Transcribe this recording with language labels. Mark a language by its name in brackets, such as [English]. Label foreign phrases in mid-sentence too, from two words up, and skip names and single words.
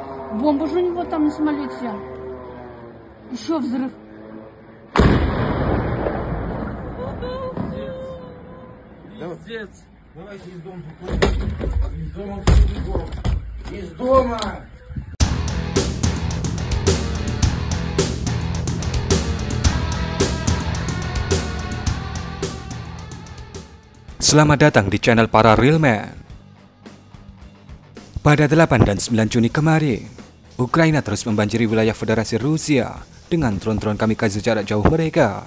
[Russian] Бомба же у него там на самолете. Еще взрыв. Пиздец. Давайте из дома. Из дома бегом. Из дома. [Indonesian] Selamat datang di channel para Real Man. Pada 8 dan 9 Juni kemarin, Ukraina terus membanjiri wilayah Federasi Rusia dengan drone-drone kamikaze jarak jauh mereka.